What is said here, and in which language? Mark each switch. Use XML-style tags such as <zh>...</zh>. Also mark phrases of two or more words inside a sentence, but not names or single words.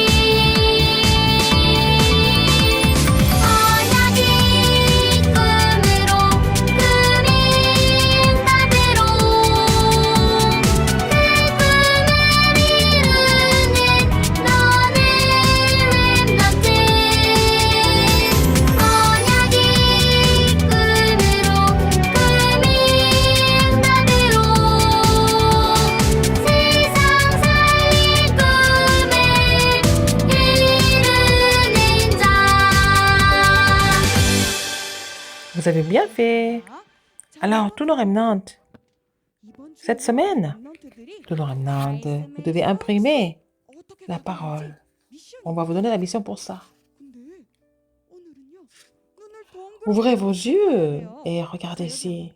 <ko>언약의 꿈으로 꿈이 응답으로 내 꿈을 이루는 너는 렘넌트 언약의 꿈으로 꿈이 응답으로 세상 살릴 꿈을 이루는 자</ko> <fr>Vous avez bien fait. Alors, tous nos remnants, cette semaine, tous nos remnants, vous devez imprimer la parole. On va vous donner la mission pour ça. Ouvrez vos yeux et regardez ici.</fr>